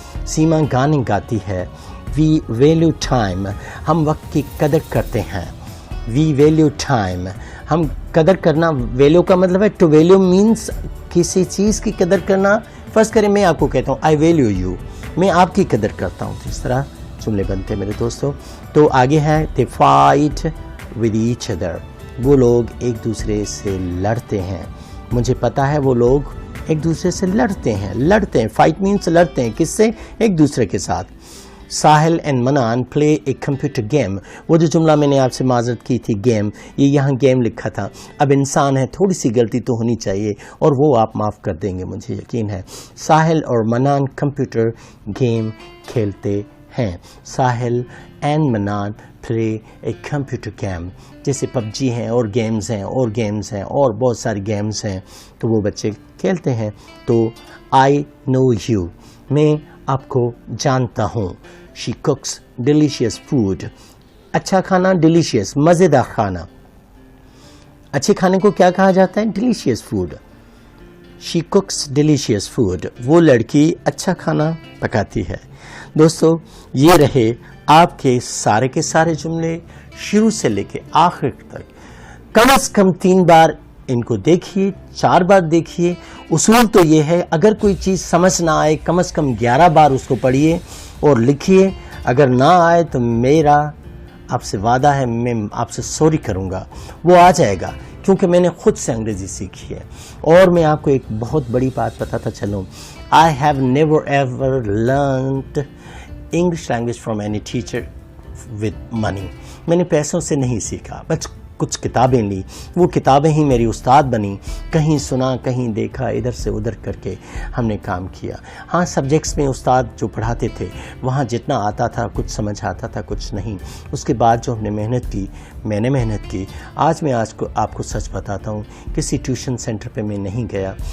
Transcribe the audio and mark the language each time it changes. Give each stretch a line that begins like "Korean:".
Urdu: سیما گانے گاتی ہے.
English: We value time.
Urdu: ہم وقت کی قدر کرتے ہیں.
English: We value time.
Urdu: ہم قدر کرنا، ویلیو کا مطلب ہے ٹو ویلیو مینس کسی چیز کی قدر کرنا. فرض کریں میں آپ کو کہتا ہوں
English: I value you,
Urdu: میں آپ کی قدر کرتا ہوں. تو اس طرح جملے بنتے ہیں میرے دوستوں. تو آگے ہے
English: they fight with each other.
Urdu: وہ لوگ ایک دوسرے سے لڑتے ہیں. مجھے پتا ہے وہ لوگ ایک دوسرے سے لڑتے ہیں. فائٹ مینس لڑتے ہیں. کس سے؟ ایک دوسرے کے ساتھ.
English: Sahil and Mannan play a computer game.
Urdu: وہ جو جملہ میں نے آپ سے معذرت کی تھی گیم، یہ یہاں گیم لکھا تھا. اب انسان ہے، تھوڑی سی غلطی تو ہونی چاہیے اور وہ آپ معاف کر دیں گے، مجھے یقین ہے. ساحل اور منان کمپیوٹر گیم کھیلتے ہیں.
English: Sahil and Mannan play a computer game.
Urdu: جیسے پب جی ہیں اور گیمز ہیں اور گیمز ہیں اور بہت ساری گیمز ہیں تو وہ بچے کھیلتے ہیں. تو
English: I know you,
Urdu: میں آپ کو جانتا ہوں.
English: She cooks delicious food.
Urdu: اچھا کھانا، ڈیلیشیس مزیدار کھانا. اچھے کھانے کو کیا کہا جاتا ہے؟
English: Delicious food. She cooks delicious food.
Urdu: وہ لڑکی اچھا کھانا پکاتی ہے. دوستو یہ رہے آپ کے سارے جملے شروع سے لے کے آخر تک. کم از کم 3 بار ان کو دیکھیے، 4 بار دیکھیے. اصول تو یہ ہے اگر کوئی چیز سمجھ نہ آئے کم از کم 11 بار اس کو پڑھیے اور لکھیے. اگر نہ آئے تو میرا آپ سے وعدہ ہے میں آپ سے سوری کروں گا، وہ آ جائے گا کیونکہ میں نے خود سے انگریزی سیکھی ہے. اور میں آپ کو ایک بہت بڑی بات بتاتا چلوں.
English: I have never ever learned English language from any teacher with money.
Urdu: میں نے پیسوں سے نہیں سیکھا، بس کچھ کتابیں لی، وہ کتابیں ہی میری استاد بنی. کہیں سنا، کہیں دیکھا، ادھر سے ادھر کر کے ہم نے کام کیا. ہاں سبجیکٹس میں استاد جو پڑھاتے تھے وہاں جتنا آتا تھا کچھ سمجھ آتا تھا کچھ نہیں. اس کے بعد جو ہم نے محنت کی، میں نے محنت کی. آج میں آپ کو سچ بتاتا ہوں کسی ٹیوشن سینٹر پہ میں نہیں گیا.